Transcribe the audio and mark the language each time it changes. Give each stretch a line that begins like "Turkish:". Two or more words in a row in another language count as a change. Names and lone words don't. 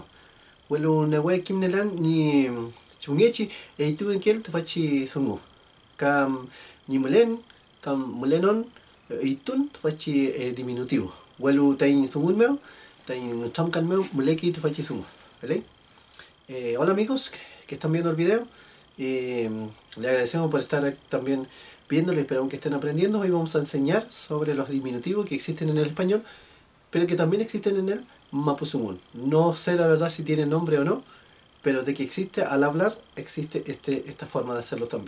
Mapuche: Welu newe kimnelan ni chungechi, tu enkel tu fachi zungu. Ka ni mulen, ka mulenon, itun tu fachi diminutivo. Welu tain zungun meu, tain chamkan meu, muleki tu fachi zungu.
Spanish: ¿Vale? Hola amigos que están viendo el video. Le agradecemos por estar también viéndolo y esperamos que estén aprendiendo. Hoy vamos a enseñar sobre los diminutivos que existen en el español, pero que también existen en el mapuzungún. No sé la verdad si tiene nombre o no, pero de que existe al hablar, existe esta forma de hacerlo también.